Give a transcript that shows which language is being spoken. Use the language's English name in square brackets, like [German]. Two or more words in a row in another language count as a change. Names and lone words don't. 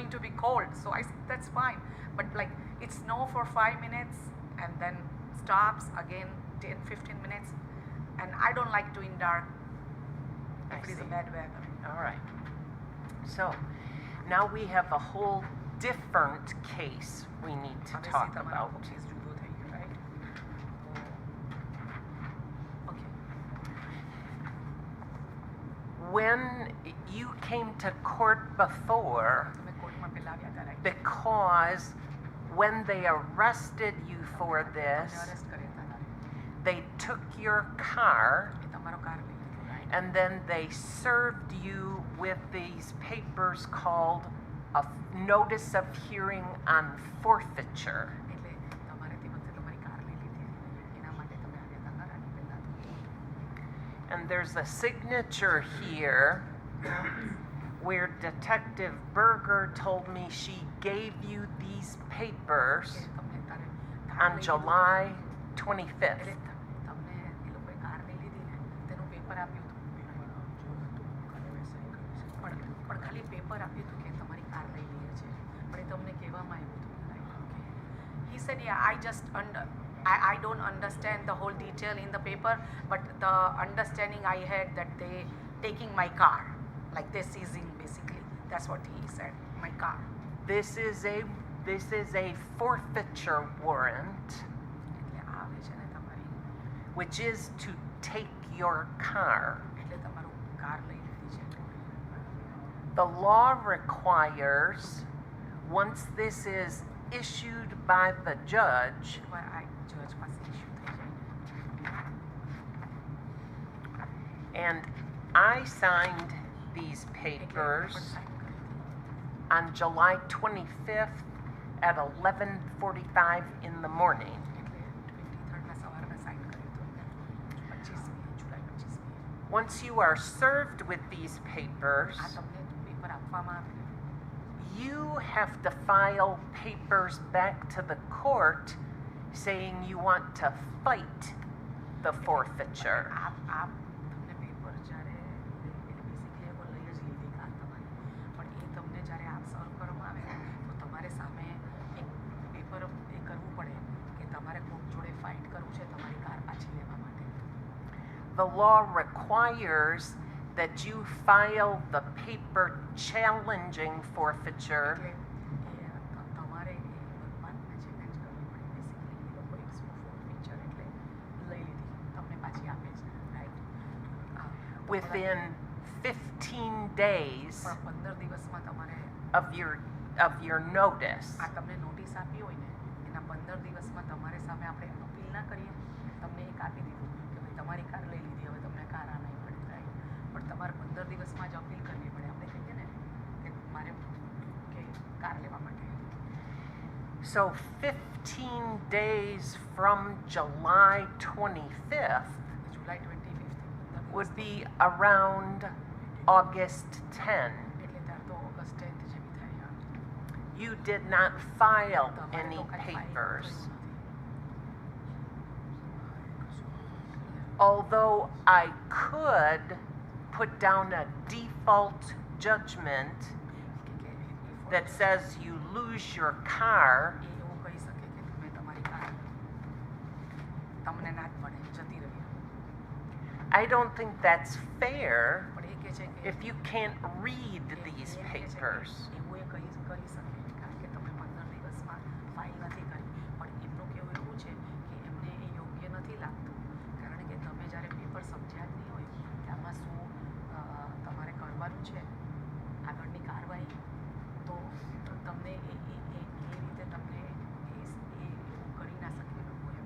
[English] going to be cold, so I said that's fine. But like it snow for 5 minutes and then stops again 10-15 minutes, and I don't like to in dark I if it is a see. bad weather. All right. So now we have a whole different case we need to [Gujarati] હવે [English] talk [Gujarati] તમારો [English] about. [Gujarati] case જુદો થઈ ગયો, [English] right? Okay. When you came to court before, [Gujarati] તમે કોર્ટમાં પહેલા આવ્યા હતા, [English] right? because when they arrested you for [Gujarati] તમને [English] this, [Gujarati] arrest કર્યા હતા તારે. [English] they took your car [Gujarati] એ તમારો કાર લઈ લીધો, [English] right? and then they served you with these papers called a notice of hearing on forfeiture. [Gujarati] એટલે તમારે તે વખતે તમારી કાર લઈ લીધી હતી. એના માટે તમે આવ્યા હતા ખરા ને પહેલા તો. [English] And there's a signature here where Detective Berger told me she gave you these papers [Gujarati] કે તમને તારે કાર [English] on [Gujarati] લઈ લીધું. [English] July [Gujarati] એટલે [English] 25th. [Gujarati] તમને એ લોકોએ કાર લઈ લીધી ને તેનું પેપર આપ્યું હતું. પણ ખાલી પેપર આપ્યું હતું કે તમારી કાર લઈ લઈએ છે. પણ એ તમને કહેવામાં આવ્યું હતું, [English] right? Okay. He said, yeah, I don't understand the whole detail in the paper, but the understanding I had that they taking my car, like they seizing basically. That's what he said, my car. This is a forfeiture warrant, [Gujarati] એટલે આવે છે ને તમારી, [English] which is to take your car. [Gujarati] એટલે તમારું કાર લઈ લીધી છે. [English] The law requires, once this is issued by the judge, [Gujarati] એકવાર આ જજ પાસે ઇસ્યુ થઈ જાય ને. [English] and I signed these [Gujarati] એટલે [English] papers [Gujarati] પણ sign કરી હતી. [English] on July 25th at 11:45 in the morning. [Gujarati] એટલે 23rd ના સવારમાં સાઇન કર્યું હતું. 25મી જુલાઈ 25મી. [English] Once you are served with these papers, [Gujarati] આ તમને પેપર આપવામાં આવે. [English] you have to file papers back to the court saying you want to fight the forfeiture. [Gujarati] આપ તમને પેપર જ્યારે એટલે બેસિકલી એ લઈ જ લીધી કાર તમારી, પણ એ તમને જ્યારે આપ સર્વ કરવામાં આવે ને તો તમારે સામે એક પેપર એ કરવું પડે કે તમારે કોર્ટ જોડે ફાઇટ કરવું છે તમારી કાર પાછી લેવા માટે. [English] The law requires that you file the paper challenging forfeiture [Gujarati] એટલે તમારે એ વાતને ચેલેન્જ કરવી પડે. બેસિકલી એ લોકો એક ફોર્ફીચર એટલે લઈ લીધી, તમને પાછી આપે છે, રાઈટ? [English] within 15 days [Gujarati] પણ 15 દિવસમાં તમારે [English] of your notice. [Gujarati] આ તમને નોટિસ આપી હોય ને એના 15 દિવસમાં તમારે સામે આપણે અપીલ ના કરીએ, તમને એક આપી દીધું કે ભાઈ તમારી કાર લઈ લીધી, હવે તમને કાર આ નહીં પડે, રાઈટ? પણ તમારે 15 દિવસમાં જ અપીલ કરવી પડે. આપણે કહીએ ને કે મારે કે કાર લેવા માટે. [English] So 15 days from July 25th [Gujarati] જુલાઈ 25th [English] would be around August 10. [Gujarati] એટલે ત્યાર તો ઓગસ્ટ 10th જેવી થાય. [English] You did not file [Gujarati] તમારે [English] any [Gujarati] તો કાંઈ file [English] papers. [Gujarati] કર્યું નથી. [English] Although I could put down a default judgment [Gujarati] કે [English] that says you lose your car, [Gujarati] એ એવું કહી શકે કે તમે તમારી કાર તમને ના જ મળે, જતી રહી. [English] I don't think that's fair [Gujarati] પણ એ કહે છે કે [English] if you can't read these [Gujarati] એ કહે છે કે [English] papers. [Gujarati] એવું એ કરી શકે કારણ કે તમે 15 દિવસમાં ફાઇલ નથી કરી. પણ એમનું કહેવું એવું છે કે એમને એ યોગ્ય નથી લાગતું કારણ કે તમે જ્યારે પેપર સમજ્યા જ નહીં હોય કે આમાં શું તમારે કરવાનું છે આગળની કાર્યવાહી, તો તમને એ રીતે તમને એ એવું કરી ના શકે લોકો એમ.